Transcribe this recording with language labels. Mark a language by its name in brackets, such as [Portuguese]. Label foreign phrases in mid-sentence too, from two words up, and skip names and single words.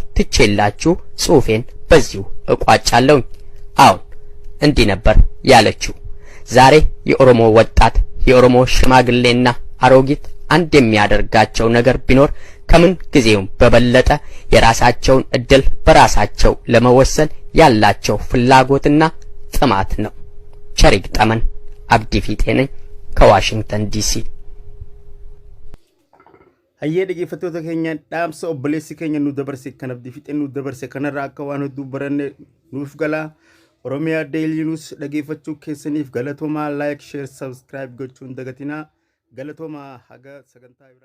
[Amharic] ትቼላችሁ ጽሑፌን በዚሁ እቋጫለሁ። አሁን እንዲህ ነበር ያለችው። ዛሬ የኦሮሞ ወጣት የኦሮሞ ሽማግሌና አሮጊት አንድ የሚያደርጋቸው ነገር ቢኖር ከምን ጊዜውም በበለጠ የራሳቸውን እድል በራሳቸው ለመወሰን ያላቸው ፍላጎትና ጥማት ነው። ቸሪግ ጠመን አብዲ ፊጤ ነኝ ከዋሽንግተን ዲሲ። [Oromo] hayyee dhaggeeffattoota keenya dhaamsa obboleessi keenya nu dabarse kan abdii fixee nu dabarse kanarraa akka waan hedduu baranne nuuf galaa. Oromiyaa Daily News dhaggeeffachuu keessaniif galatoomaa. [English] Like, share, subscribe [Oromo] gochuun dagatinaa. Galatoomaa haga sagantaa biraatti.